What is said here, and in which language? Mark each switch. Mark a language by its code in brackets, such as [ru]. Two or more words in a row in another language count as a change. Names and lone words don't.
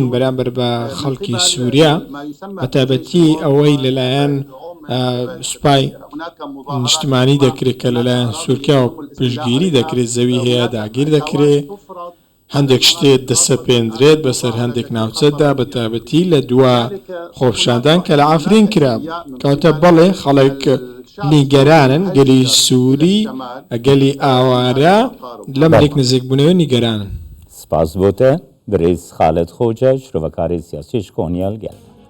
[ckb] بەرامبەر بە خەڵکی سووریا بە تایبەتی ئەوەی لەلایەن سوپای نیشتمانی دەکرێت کە لەلایەن سووریا و پشتگیری دەکرێت زەوی هەیە داگیر دەکرێت هەندێک شتێت دەسەپێندرێت بەسەر هەندێک ناوچەدا بە تایبەتی لە دووە خۆپشاندان کە لە ئافرین کرا کەواتە بەڵێ خەڵک نیگەرانن گەلی سووری گەلی ئاوارە لەم لێک نزیکبوونەوە نیگەرانن سپاس بۆ [ku] te birêz Xalid Xoca ji rovkarê siyasî ji Konyal gel